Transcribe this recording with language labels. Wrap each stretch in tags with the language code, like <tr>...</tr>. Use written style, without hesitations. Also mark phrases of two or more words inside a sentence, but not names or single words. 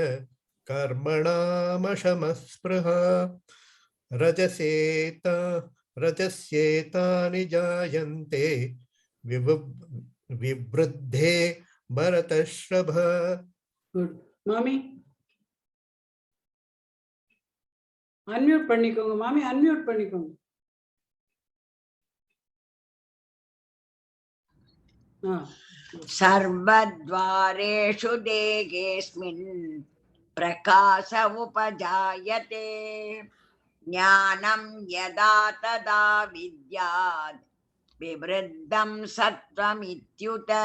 <sa>कर्मणामशमस्पृहा रजस्येतानि जायन्ते विवृद्धे भरतर्षभ.</sa> <en>Good. Mami.</en> <ta>Unmute பண்ணிக்கோங்க. Mami unmute பண்ணிக்கோங்க. Ah,</ta> <sa>सर्वद्वारेषु देहेऽस्मिन् प्रकाश उपजायते ज्ञानं यदा तदा विद्यात् विवृद्धं सत्त्वमित्युत</sa>